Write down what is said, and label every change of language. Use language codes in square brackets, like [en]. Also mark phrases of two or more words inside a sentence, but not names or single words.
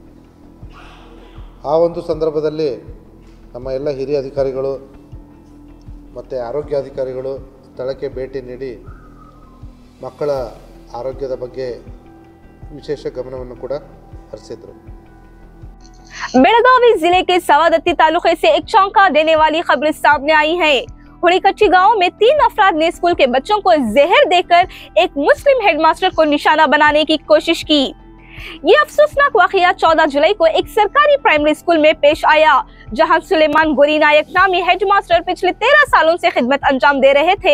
[kn] ಆ ಒಂದು ಸಂದರ್ಭದಲ್ಲಿ ನಮ್ಮ ಎಲ್ಲ ಹಿರಿಯ ಅಧಿಕಾರಿಗಳು ಮತ್ತು ಆರೋಗ್ಯಾಧಿಕಾರಿಗಳು ಸ್ಥಳಕ್ಕೆ ಭೇಟಿ ನೀಡಿ ಮಕ್ಕಳ ಆರೋಗ್ಯದ ಬಗ್ಗೆ ವಿಶೇಷ ಗಮನವನ್ನು ಕೂಡ ಹರಿಸಿದರು. [hi] बेलगावी जिले के सवादत्ती तालुके से एक चौंका देने वाली खबर सामने आई है। हुड़ीकच्ची गांव में 3 अफराद ने स्कूल के बच्चों को जहर देकर एक मुस्लिम हेडमास्टर को निशाना बनाने की कोशिश की। ये अफसोसनाक वाकया 14 जुलाई को एक सरकारी प्राइमरी स्कूल में पेश आया, जहां सुलेमान गोरी नायक नामी हेडमास्टर पिछले 13 सालों से खिदमत अंजाम दे रहे थे।